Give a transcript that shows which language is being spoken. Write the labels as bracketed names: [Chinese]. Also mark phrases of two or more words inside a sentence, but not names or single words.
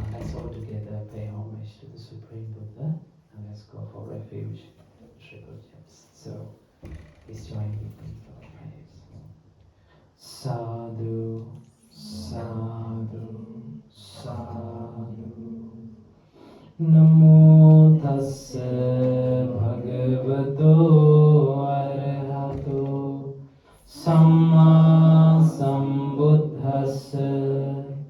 [English] Let's all together pay homage to the Supreme Buddha and let's go for refuge, triple jumps. So please join with me for the prayers. [Pali] Sadhu, sadhu, sadhu. Namo tassa bhagavato arahato samma sambuddhassa.